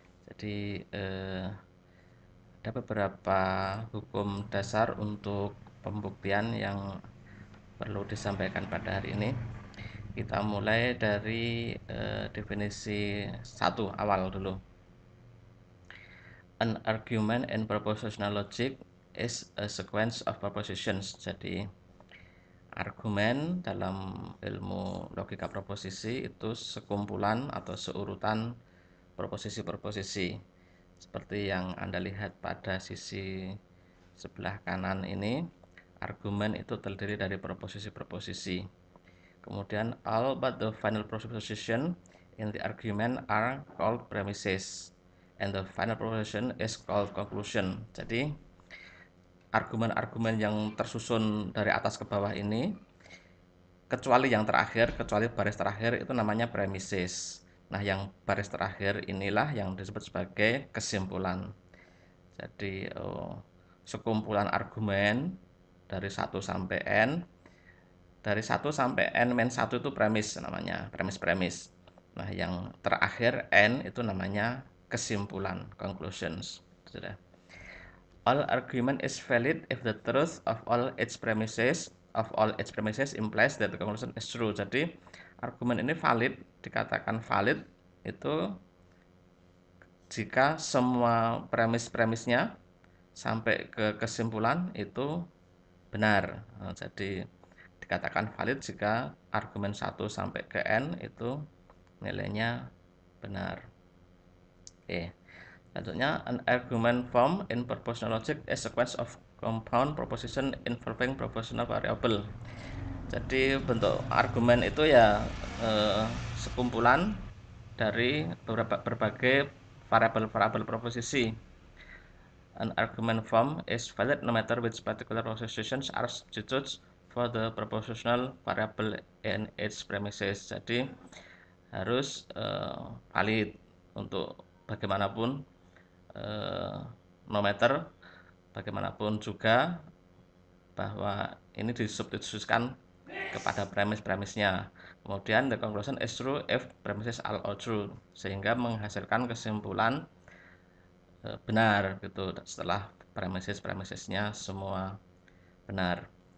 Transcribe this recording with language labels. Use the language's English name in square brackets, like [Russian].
[Indonesian] Jadi ada beberapa hukum dasar untuk pembuktian yang perlu disampaikan pada hari ini. Kita mulai dari definisi satu awal dulu. [English] An argument in propositional logic is a sequence of propositions. [Indonesian] Jadi argumen dalam ilmu logika proposisi itu sekumpulan atau seurutan proposisi-proposisi. Seperti yang Anda lihat pada sisi sebelah kanan ini, argumen itu terdiri dari proposisi-proposisi. [English] Kemudian all but the final proposition in the argument are called premises and the final proposition is called conclusion. [Indonesian] Jadi argumen-argumen yang tersusun dari atas ke bawah ini, kecuali yang terakhir, kecuali baris terakhir, itu namanya premises. Nah, yang baris terakhir inilah yang disebut sebagai kesimpulan. Jadi sekumpulan argumen dari 1 sampai n. Dari 1 sampai n-1 itu premis namanya, premis-premis. Nah, yang terakhir n itu namanya kesimpulan, conclusions. Sudah. [English] All argument is valid if the truth of all its premises implies that the conclusion is true. [Indonesian] Jadi argumen ini valid, dikatakan valid itu jika semua premis-premisnya sampai ke kesimpulan itu benar. Nah, jadi dikatakan valid jika argumen 1 sampai ke n itu nilainya benar. Oke. [English] Selanjutnya, an argument form in propositional logic is a sequence of compound proposition involving propositional variable. [Indonesian] Jadi bentuk argumen itu ya sekumpulan dari berbagai variabel proposisi. [English] An argument form is valid no matter which particular propositions are substituted for the propositional variable in its premises. [Indonesian] Jadi harus valid untuk bagaimanapun, [English] no matter [Indonesian] bagaimanapun juga bahwa ini disubstitusikan kepada premis-premisnya. Kemudian [English] the conclusion is true if premises are all true, [Indonesian] sehingga menghasilkan kesimpulan benar gitu setelah premises-premisesnya semua benar.